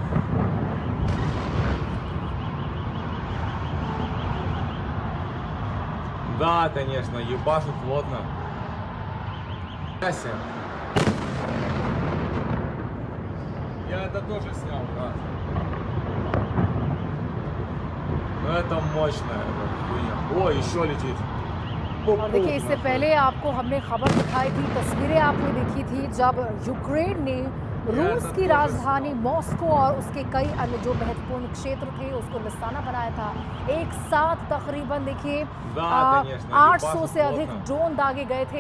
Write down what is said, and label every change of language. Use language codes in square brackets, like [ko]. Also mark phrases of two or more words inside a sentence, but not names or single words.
[ru] Да, конечно, ебашут плотно. Я это тоже снял, да. Но это мощная хуйня. Ой, еще लетит. [hi] और देखिए इससे पहले आपको हमने खबर दिखाई थी, तस्वीरें आपने देखी थी जब यूक्रेन ने रूस की राजधानी मॉस्को और उसके कई अन्य जो महत्वपूर्ण क्षेत्र थे उसको निशाना बनाया था। एक साथ तकरीबन देखिए 800 से अधिक ड्रोन दागे गए थे।